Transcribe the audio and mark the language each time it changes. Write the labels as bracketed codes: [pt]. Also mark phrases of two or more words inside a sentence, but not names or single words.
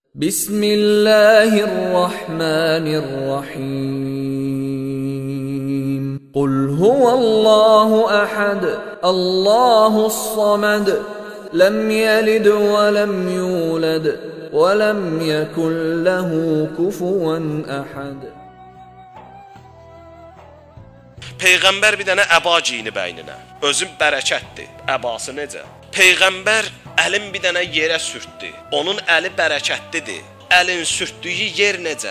[ar] Bismillahirrahmanirrahim. قل هو الله أحد الله الصمد لم يلد ولم يولد ولم يكن له كفوا أحد. [az] Peyğəmbər bir dənə əba giyini bəyninə. Özü bərəkətdir. Əbası necə? Peyğəmbər əlin bir dənə yerə sürtdü. Onun əli bərəkətlidir. Əlin sürtdüyü yer necə?